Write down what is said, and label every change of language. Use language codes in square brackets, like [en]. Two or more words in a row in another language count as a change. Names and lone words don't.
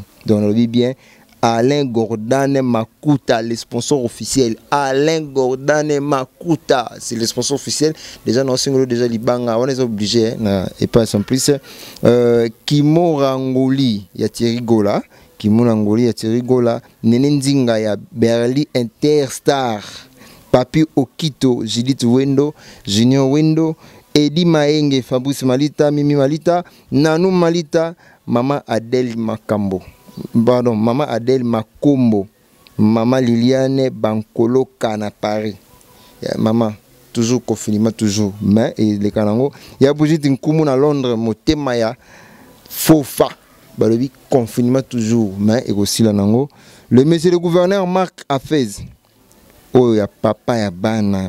[fr] Donc on le dit bien, Alain Gordane Makuta, le sponsor officiel. Alain Gordane Makuta, c'est le sponsor officiel. Déjà, nous avons déjà Libanga, on est obligé, et pas sans plus. Kimo Rangoli, il y a Thierry Gola. Kimo Rangoli, il y a Thierry Gola. Nenenzinga, il y a Berli Interstar. Papi Okito, Judith Wendo, Junior Wendo. Edi Maenge, Fabrice Malita, Mimi Malita, Nanou Malita, Maman Adèle Makambo. Pardon, Maman Adèle Makombo, Maman Liliane Bankolo Kana Paris. Maman, toujours confinement, toujours. Mais, et les Kanango, il y a Brigitte Nkoumou à Londres, Motemaya, Fofa. Balobi, confinement, toujours. Mais, et aussi l'anango. Le monsieur le gouverneur Marc Afez. Oh, il y a papa, il y a Bana.